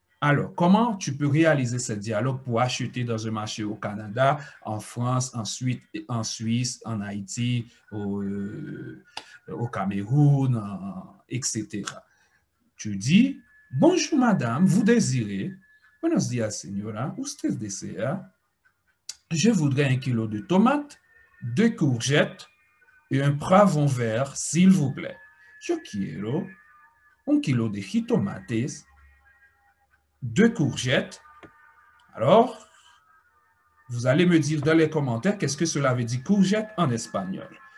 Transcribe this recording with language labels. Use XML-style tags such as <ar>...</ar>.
<fr>Alors, comment tu peux réaliser ce dialogue pour acheter dans un marché au Canada, en France, ensuite en Suisse, en Haïti, au Cameroun, etc. Tu dis, bonjour madame, vous désirez?</fr> <es>Buenos días señora, usted desea?</es> <fr>Je voudrais 1 kilo de tomates, 2 courgettes et un poivron vert, s'il vous plaît.</fr> <es>Yo quiero 1 kilo de jitomates, 2 courgettes.</es> <fr>Alors, vous allez me dire dans les commentaires qu'est-ce que cela veut dire courgette en espagnol.</fr>